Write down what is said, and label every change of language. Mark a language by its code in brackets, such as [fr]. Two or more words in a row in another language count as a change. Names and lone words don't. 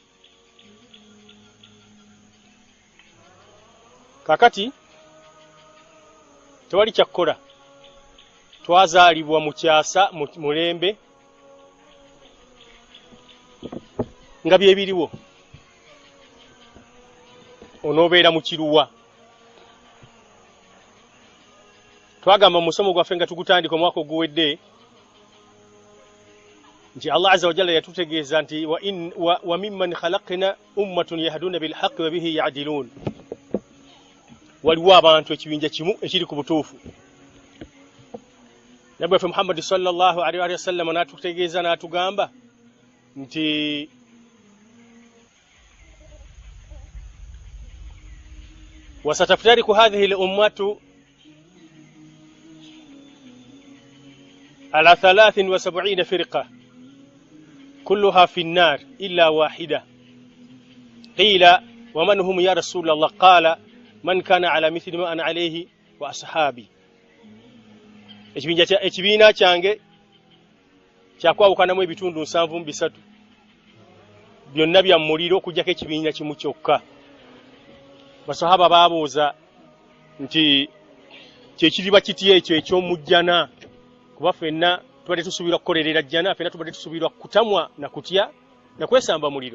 [lg] Kakati tewali kyakkola, twazaalibwa mu kyasa mulembe nga byebiriwo onoobeera mu kiruwa. Twagamba mu musomo gwaffe nga tugutandika omwaka oguwedde nti [ar] الله عز وجل [lg] yatutegeeza nti [ar] وممن خلقنا أمة يهدون بالحق وبه يعدلون. [lg] Waliwo abantu ekibinja kimu ekiri ku butuufu. Nabi waffe Muhammad [ar] صلى الله عليه وسلم [lg] n'atutegeeza n'atugamba nti [ar] وستفترق هذه الأمة على 73 فرقة كلها في النار إلا واحدة. قيل ومن هم يا رسول الله؟ قال من كان على مثل ما أنا عليه وأصحابي. [lg] ekibiina kyange kyakwawukanamu ebitundu 73 byonna bya muliro okujjako ekibiina kimu kyokka. Basahaba baabuuza nti kyekiriba kiti ekyo ekyomujjana kuba ffenna tubadde tusuubirwa kukolerera jjana, ffenna tubadde tusuubirwa kutamwa na kutya na kwesamba muliro.